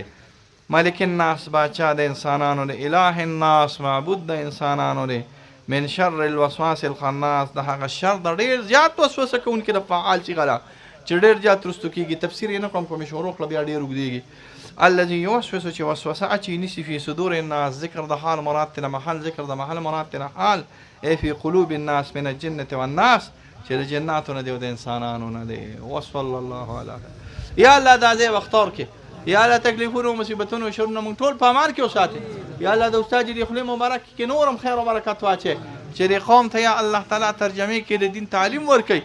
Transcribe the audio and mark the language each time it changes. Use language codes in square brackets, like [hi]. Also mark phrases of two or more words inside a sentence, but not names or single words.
[ar] مالک الناس [ps] باچا د انسانانو دی، [ar] اله الناس [ps] معبود د انسانانو دی، [ar] من شر الوسواس الخناس [ps] د هغه شر د ډېر زیات وسوسه کوونکي د فعال صیغه ده چې ډېر زیات رستو کېږي. تفسیر یې نه کوم کوم شروع کړه بیا ډېر اوږدېږي. [ar] الذي یوسوس [ps] چې وسوسه اچي نیسي [ar] فی صدور الناس، [ps] ذکر د حال مراد تنه محل، ذکر د محل مراد تنه حال، [ar] ای فی قلوب الناس من الجنة والناس [ps] چې د جناتو نه دی او د انسانانو نه دی. [ar] وصلی الله علیه. یا الله [ps] دا ځای وختار کې، [ar] یا الله [ps] تکلیفونو مصیبتونو او شرونو موږ ټول په امان کې وساتې. [ar] یا الله [ps] د استاد دې خولې مبارک کې نور هم خیر او برکت واچې چې دې قوم ته [ar] یا الله تعالی [ps] ترجمې کې د دین تعلیم ورکوي.